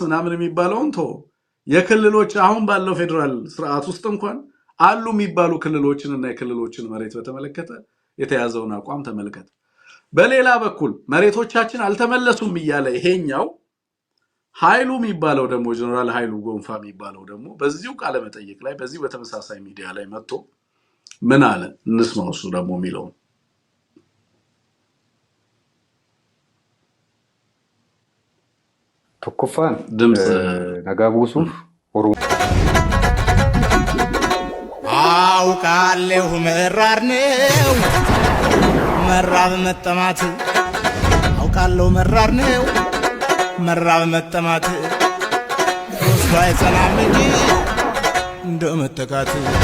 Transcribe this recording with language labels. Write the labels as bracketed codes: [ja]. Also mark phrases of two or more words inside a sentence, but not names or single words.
[am] ምናምን የሚባለውን የክልሎች አሁን ባለው ፌደራል ስርዓት ውስጥ እንኳን አሉ የሚባሉ ክልሎችንና የክልሎችን መሬት በተመለከተ የተያዘውን አቋም ተመልከት በሌላ በኩል መሬቶቻችን አልተመለሱም ይያለ ይሄኛው ኃይሉ የሚባለው ደግሞ ጀነራል ኃይሉ ጎንፋ የሚባለው ደግሞ በዚሁ ቃለ መጠይቅ ላይ በዚህ በተመሳሳይ ሚዲያ ላይ መጥቶ ምን አለ እንስማው እሱ ደግሞ የሚለው [om] tokkoffaan [am] ድምጽ [om] nagaa buusuuf [am] አውቃለሁ መራር ነው መራብ መጠማት አውቃለሁ መራር ነው መራብ መጠማት ወስዶ አይጸናም እንጂ እንደመጠቃት